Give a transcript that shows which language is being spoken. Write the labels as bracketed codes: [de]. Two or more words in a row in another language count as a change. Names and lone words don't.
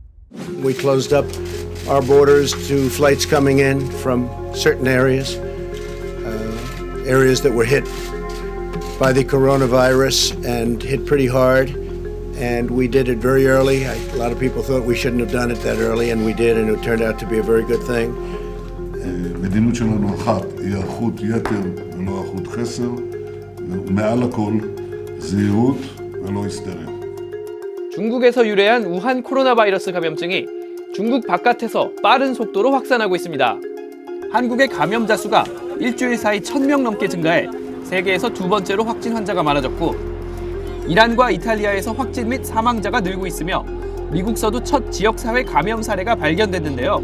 [en] We closed up our borders to flights coming in from certain areas, areas that were hit by the coronavirus and hit pretty hard. And we did it very early. A lot of people thought we shouldn't have done it that early, and we did, and it turned out to be a very good thing. [he] מדיניות שלנו אחת היא היערכות יתר ולא היערכות חסר, ומעל הכל זהירות ולא היסטריה. [ko] 중국에서 유래한 우한 코로나 바이러스 감염증이 중국 바깥에서 빠른 속도로 확산하고 있습니다. 한국의 감염자 수가 일주일 사이 1,000명 넘게 증가해 세계에서 두 번째로 확진 환자가 많아졌고, 이란과 이탈리아에서 확진 및 사망자가 늘고 있으며 미국서도 첫 지역사회 감염 사례가 발견됐는데요.